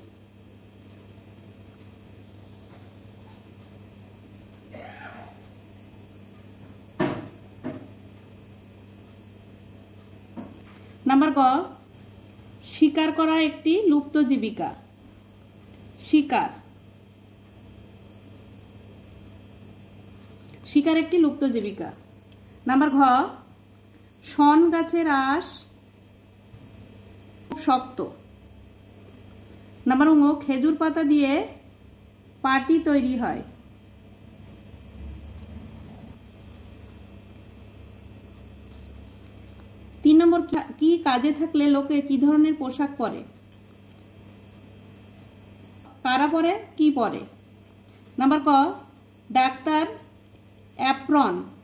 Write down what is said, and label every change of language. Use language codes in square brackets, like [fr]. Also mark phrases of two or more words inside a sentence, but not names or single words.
[bn] নম্বর গ শিকার করা একটি লুপ্ত জীবিকা। শিকার শিকার একটি লুপ্ত জীবিকা। নম্বর ঘ শন গাছের আঁশ খুব শক্ত। नम्बर ङ খেজুর পাতা দিয়ে পাটি তৈরি হয়। তিন নম্বর কী কাজে থাকলে লোকে কী ধরনের পোশাক পরে। কারা পরে কী পরে। নম্বর ক ডাক্তার অ্যাপ্রন।